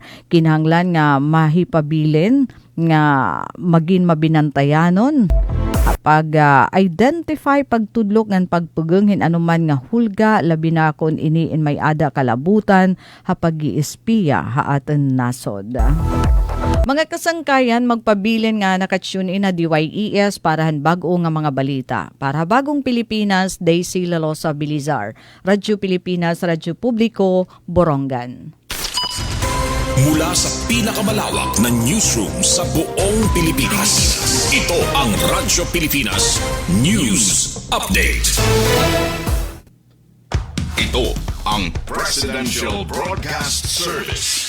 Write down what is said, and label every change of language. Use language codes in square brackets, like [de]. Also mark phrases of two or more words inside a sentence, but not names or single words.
[war] kinahanglan nga mahipabilin nga maging mabinantayanon pag-identify, pagtudlok ng pagpugunghin anuman nga hulga, labi na kon iniin may ada kalabutan, hapag-iispiya haatan nasod. Mga kasangkayan, magpabilin nga nakatune in na DYES parahan bago nga mga balita. Para bagong Pilipinas, Daisy Lalosa Bilizar. Radyo Pilipinas, Radyo Publiko, Borongan. [tl] Mula sa pinakamalawak na newsroom sa buong Pilipinas, ito ang Radyo Pilipinas News Update. Ito ang Presidential Broadcast Service